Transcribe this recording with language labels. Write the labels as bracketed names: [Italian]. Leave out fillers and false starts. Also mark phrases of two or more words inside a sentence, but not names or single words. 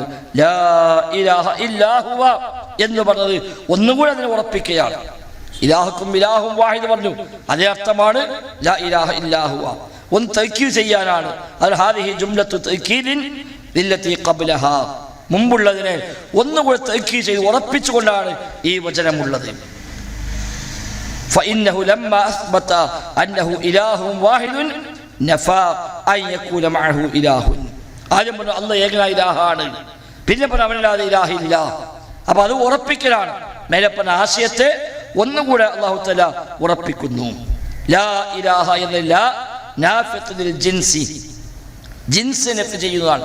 [Arabic] لا إله إلا هو [Malayalam] എന്ന് പറഞ്ഞത് ഒന്നുകൂടെ അതിനെ ഉറപ്പിക്കുകയാണ്. [Arabic] إلهكم إله واحد [Malayalam] പറഞ്ഞു, അതേ അർത്ഥമാണ് [Arabic] لا إله إلا هو. [Malayalam] ഒന്ന് തഅക്കീദ് ചെയ്യാനാണ്. അത് [Arabic] هذه جملة تأكيد للتي قبلها, [Malayalam] മുമ്പുള്ളതിനെ ഒന്നുകൂടെ തഅക്കീദ് ചെയ്ത് ഉറപ്പിച്ചുകൊണ്ടാണ് ഈ വചനമുള്ളത്. [Arabic] فإنه لما أثبت أنه إله واحد نفى أن يكون معه إله. [Malayalam] ആദ്യം പറഞ്ഞു അല്ലാഹ് ഏകനായ ഇലാഹാണ്, പിന്നെ പറഞ്ഞു അവനല്ലാതെ ഇലാഹില്ല. അപ്പൊ അത് ഉറപ്പിക്കലാണ്. മേലെ പറഞ്ഞ ആശയത്തെ ഒന്നുകൂടെ അല്ലാഹു തആല ഉറപ്പിക്കുന്നു. [Arabic] لا إله [Malayalam] എന്ന [Arabic] لا النافية للجنس, [Malayalam] ജിൻസ് നഫി ചെയ്യുന്നതാണ്.